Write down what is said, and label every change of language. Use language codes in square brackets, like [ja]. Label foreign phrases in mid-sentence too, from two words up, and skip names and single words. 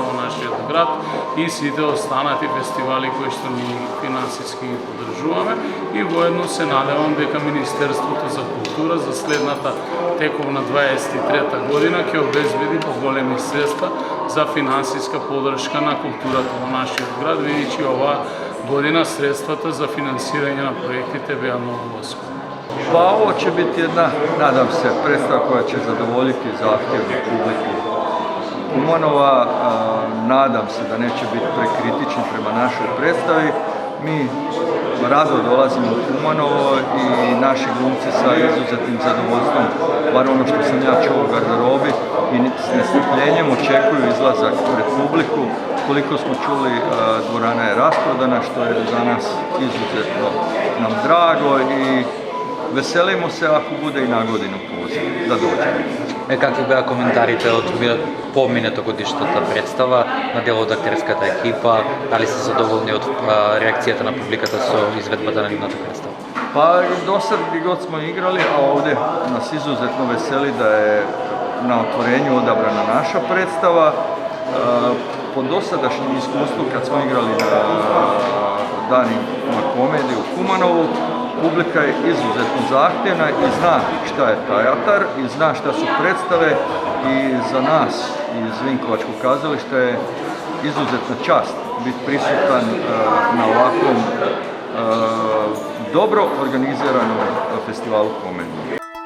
[mk] во нашиот град и сите останати фестивали кои што ние финансиски ги поддржуваме и воедно се надевам дека Министерството за култура за следната тековна 23-та година ќе обезбеди поголеми средства за финансиска поддршка на културата во нашиот град, видејќи оваа година средствата за финансирање на проектите беа многу оскупни. [hr] Pa ovo će biti jedna, nadam se, predstava koja će zadovoljiti zahtjev publike Kumanova. Nadam se da neće biti prekritični prema našoj predstavi. Mi rado dolazimo u Kumanovo i naši glumci sa izuzetnim zadovoljstvom, bar ono što sam ja čuo u garderobi, i s nestrpljenjem očekuju izlazak pred publiku. Koliko smo čuli, dvorana je rasprodana, što je za nas izuzetno nam drago i veselimo se ako bude i na godinu poziv da dođemo. [mk] Какви беа коментарите од поминато годишната представа на дел од актерската екипа? Дали се задоволни од реакцијата на публиката со изведбата на нивната представа? [hr] Pa do sad gdje god smo igrali, a ovdje nas izuzetno veseli da je na otvorenju odabrana naša predstava. Po dosadašnjem iskustvu kad smo igrali na danima komedije u Kumanovu, publika je izuzetno zahtjevna i zna šta je teatar i zna šta su predstave i za nas iz Vinkovačkog kazališta je izuzetna čast biti prisutan na ovakvom dobro organiziranom festivalu komedije.